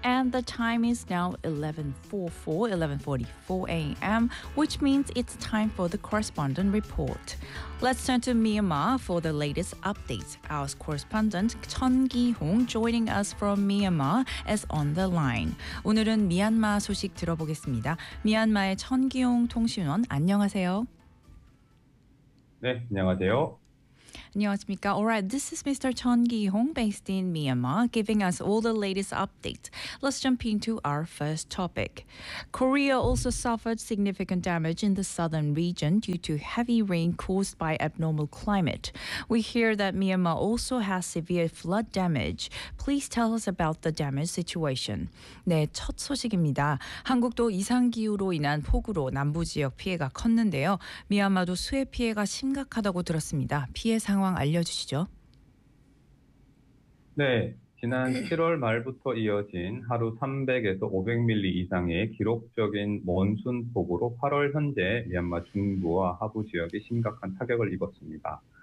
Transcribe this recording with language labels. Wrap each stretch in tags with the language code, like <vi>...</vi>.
<en>The time is now 11:44 a.m., which means it's time for the correspondent report. Let's turn to Myanmar for the latest updates. Our correspondent Chun Ki-hong joining us from Myanmar is on the line.</en> <ko>오늘은 미얀마 소식 들어보겠습니다. 미얀마의 Chun Ki-hong 통신원, 안녕하세요. 네, 안녕하세요. 안녕하십니까.</ko> <en>All right, this is Mr. Chun Ki-hong based in Myanmar, giving us all the latest updates. Let's jump into our first topic. Korea also suffered significant damage in the southern region due to heavy rain caused by abnormal climate. We hear that Myanmar also has severe flood damage. Please tell us about the damage situation.</en> <ko>네, 첫 소식입니다. 한국도 이상기후로 인한 폭우로 남부 지역 피해가 컸는데요. 미얀마도 수해 피해가 심각하다고 들었습니다. 피해 상 상황 알려주시죠. 네, 지난 7월 말부터 이어진 하루 300에서 500mm 이상의 기록적인 몬순 폭우로 8월 현재 미얀마 중부와 하부 지역이 심각한 타격을 입었습니다.</ko>